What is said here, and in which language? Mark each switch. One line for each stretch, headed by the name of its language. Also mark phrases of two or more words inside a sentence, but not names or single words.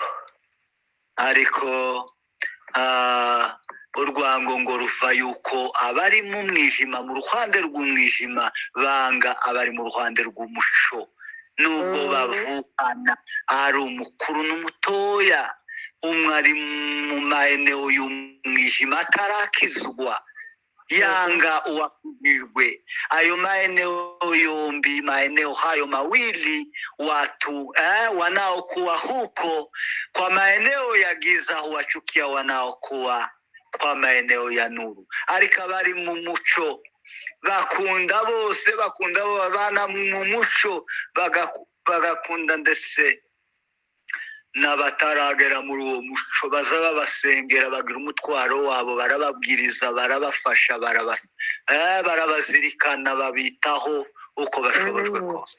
Rundi: Ariko urwango ngo ruva yuko abari mu mwijima, mu ruhande rw'umwijima banga abari mu ruhande rw'umuco. Nubwo bavukana ari umukuru n'umutoya, umwe ari mu maeneo y'umwijima atarakizwa, yanga uwakujijwe.
Swahili: Hayo maeneo yombi, maeneo hayo mawili, watu wanaokuwa huko kwa maeneo ya giza huwachukia wanaokuwa kwa maeneo ya nuru.
Rundi: Ariko abari mu muco bakunda bose, bakunda abo babana mu muco, bagakunda ndetse n'abataragera muri uwo muco. Baza babasengera, bagira umutwaro wabo, barababwiriza, barabafasha, barabazirikana, babitaho uko bashobojwe kose.